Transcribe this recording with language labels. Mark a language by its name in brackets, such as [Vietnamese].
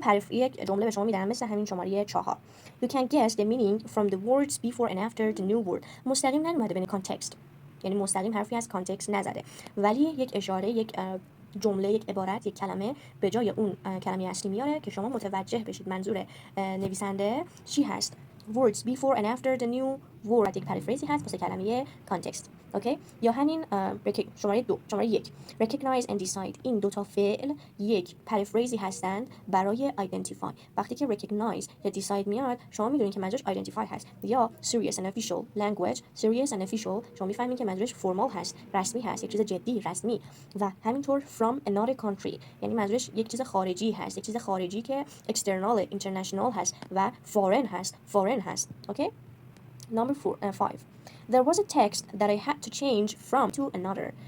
[Persian] یک جمله به شما میدم مثل همین شماره 4. [English] You can guess the meaning from the words before and after the new word. [Persian] مستقیم نیومده بین کانتکست، یعنی مستقیم حرفی از کانتکست نزده، ولی یک اشاره، یک جمله، یک عبارت، یک کلمه به جای اون کلمه اصلی میاره که شما متوجه بشید منظور نویسنده چی هست. [English] words before and after the new word [Persian] یک پریفریزی هست واسه کلمه کانتکست. اوکی؟ یا همین شماره 2 شماره 1 [English] recognize and decide. [Persian] این دو تا فعل یک پریفریزی هستند برای identify. وقتی که recognize یا decide میاد شما میدونید که منظورش identify هست. [English] یا serious and official language. serious and official [Persian] شما میفهمید که منظورش فرمال هست، رسمی هست، یک چیز جدی، رسمی. و همینطور [English] from another country [Persian] یعنی منظورش یک چیز خارجی هست، یک چیز خارجی که external، international هست و foreign هست. [English] Okay? Number 5. There was a text that I had to change from to another.